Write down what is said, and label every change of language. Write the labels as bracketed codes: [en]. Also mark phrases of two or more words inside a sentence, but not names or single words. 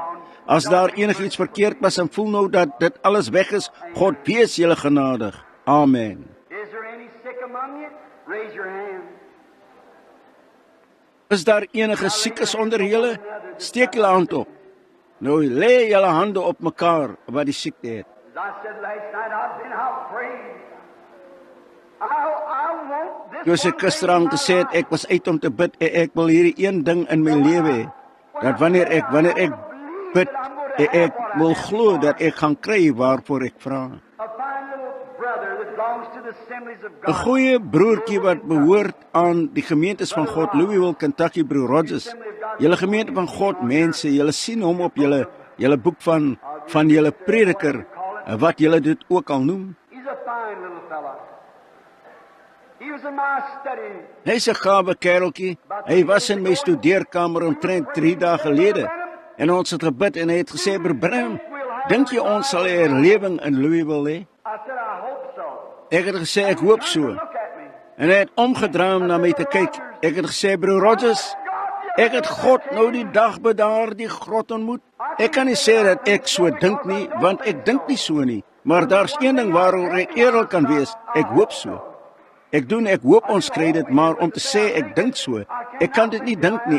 [af] As daar enigiets verkeerd was en voel nou dat dit alles weg is, God wees julle genadig. Amen. [en] Is there any sick among you? Raise your hand. [af] Is daar enige siekes onder julle? Steek julle hand op. Nou lê julle hande op mekaar wat die siekte het. [en] As I said last night, I've been out praying. I want this [af] Soos ek gisteraan gesê het, ek was uit om te bid en ek wil hierdie een ding in my lewe hê. Dat wanneer ek bid, ek wil glo dat ek gaan kry waarvoor ek vra. [en] A fine little brother that belongs to the assemblies of [af] 'n God. Goeie broertjie wat behoort aan die gemeentes van God, Louisville, Kentucky, broer Rogers. Julle gemeente van God, mense, julle sien hom op julle boek van julle prediker, wat julle dit ook al noem. [en] He's a fine little fella. He was in my study. [af] Hy's 'n gawe kereltjie. Hy was in my studeerkamer omtrent 3 dae gelede. En ons het gebid en hy het gesê, "Broer Branham, dink jy ons sal 'n herlewing in Louisville hê?" [en] I said, I hope so. [af] Ek het gesê, "Ek hoop so." [en] Look at me. [af] En hy het omgedraai om na my te kyk. Ek het gesê, "Broer Rogers, Ek het God nou die dag by daardie grot ontmoet. Ek kan nie sê dat ek so dink nie, want ek dink nie so nie. Maar daar's een ding waaroor ek eerlik kan wees. Ek hoop so. Ek hoop ons kry dit, maar om te sê ek dink so, ek kan dit nie dink nie.